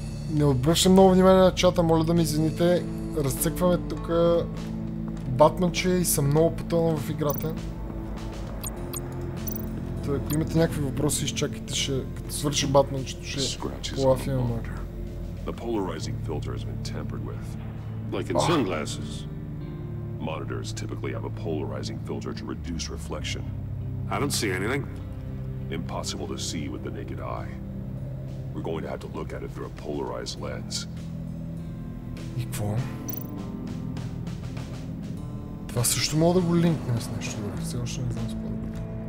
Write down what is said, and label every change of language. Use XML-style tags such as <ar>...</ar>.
<bg>Не обръщам много внимание на чата, моля да ми извините. Разцъкваме тук Батманче и съм много потънал в играта. Та, ако имате някакви въпроси, изчакайте, като свърши Батманчето, ще полафим малко.</bg> <en>The polarizing filter has been tampered with. Like in sunglasses. Monitors typically have a polarizing filter to reduce reflection. I don't see anything. Impossible to see with the naked eye. We're going to have to look at it through a polarized lens.</en> <bg>И какво? Това също мога да го линкнем с нещо. Добре, все още не знам с по-добре.</bg>